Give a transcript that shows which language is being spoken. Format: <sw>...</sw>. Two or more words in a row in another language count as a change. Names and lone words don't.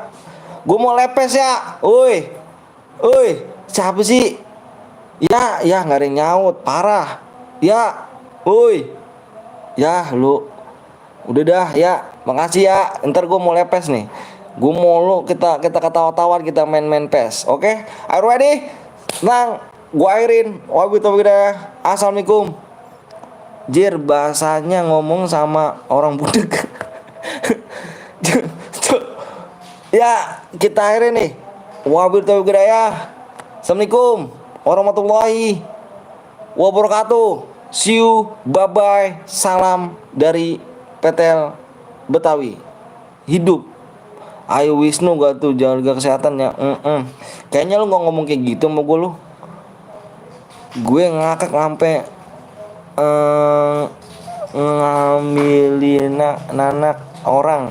<id>Gue mau lepes ya. Oi, siapa sih? Ya nggak ada yang nyaut, parah. Ya, oi. Ya lu, udah dah ya. Makasih ya. Ntar gue mau lepes nih. Gue mau lu kita ketawa-tawa, kita main PES. Oke?</id> <en>Are you ready?</en> <id>Tenang, gue airin. Assalamualaikum. Jir, bahasanya ngomong sama orang budek. Ya, kita airin nih.</id> <ar>السلام عليكم ورحمة الله وبركاته.</ar> <en>See you, bye-bye.</en> <id>Salam dari PTL Betawi. Hidup Ayo Wisnu gak tuh, jaga kesehatan ya. Kayaknya lu gak ngomong kayak gitu sama gue lu. Gue ngakak sampai ngambilin anak orang.</id>